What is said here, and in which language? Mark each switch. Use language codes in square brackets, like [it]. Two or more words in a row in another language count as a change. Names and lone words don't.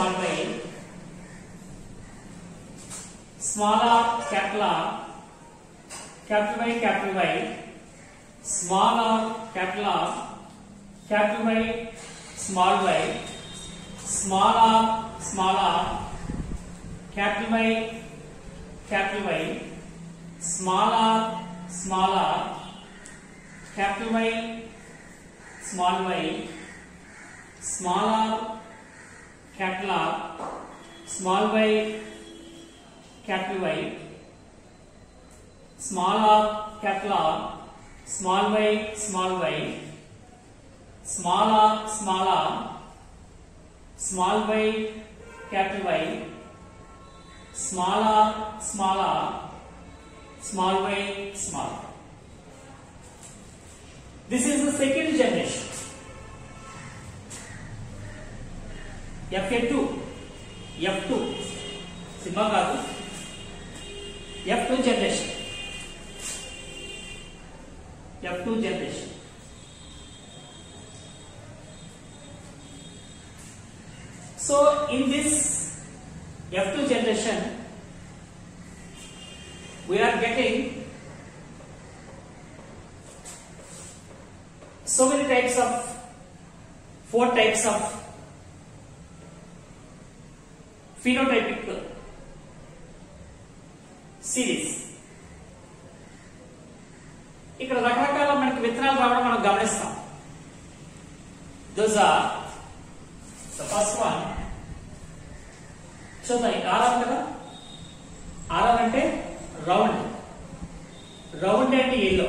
[en] capital R, capital Y, small r, capital R, capital Y, small y, small r, capital Y, small r, capital Y, small r, capital R, small y, capital Y, small r, capital R, small y, small r, small y, capital Y, small r, small y, small. This is the second generation. [te] F2 సింబల్ కాదు, [en] F2 generation. So in this F2 generation we are getting so many types of 4 types of phenotypic సిరీస్. [te] ఇక్కడ రకరకాల మనకి విత్తనాలు రావడం మనం గమనిస్తాం. [en] Those are the first one. [te] చూద్దాం, ఆర్ఆర్ కదా, ఆర్ఆర్ అంటే [en] round and yellow.